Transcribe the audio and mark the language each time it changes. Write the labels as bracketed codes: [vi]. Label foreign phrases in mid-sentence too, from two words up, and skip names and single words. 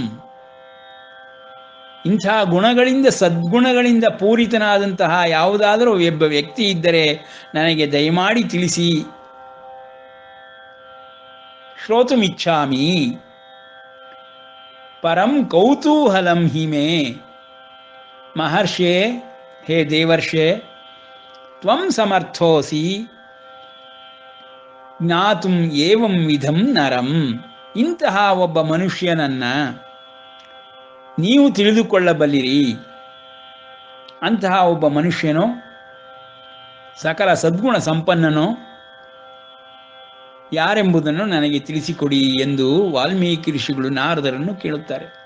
[kn] ಇಂಥ ಗುಣಗಳಿಂದ, ಸದ್ಗುಣಗಳಿಂದ ಪೂರಿತನಾದಂತಹ ಯಾವುದಾದರೂ ಒಬ್ಬ ವ್ಯಕ್ತಿ ಇದ್ದರೆ ನನಗೆ ದಯಮಾಡಿ ತಿಳಿಸಿ. [sa] ಶ್ರೋತುಮಿಚ್ಛಾಮಿ ಪರಂ ಕೌತೂಹಲಂ ಹಿಮೆ. ಮಹರ್ಷೇ, ಹೇ ದೇವರ್ಷೆ, ತ್ವಂ ಸಮರ್ಥೋಸಿ ಜ್ಞಾತುಂ ಏವಂ ವಿಧಂ ನರಂ. [kn] ಇಂತಹ ಒಬ್ಬ ಮನುಷ್ಯನನ್ನ ನೀವು ತಿಳಿದುಕೊಳ್ಳಬಲ್ಲಿರಿ. ಅಂತಹ ಒಬ್ಬ ಮನುಷ್ಯನು ಸಕಲ ಸದ್ಗುಣ ಸಂಪನ್ನನು ಯಾರೆಂಬುದನ್ನು ನನಗೆ ತಿಳಿಸಿಕೊಡಿ ಎಂದು ವಾಲ್ಮೀಕಿ ಋಷಿಗಳು ನಾರದರನ್ನು ಕೇಳುತ್ತಾರೆ.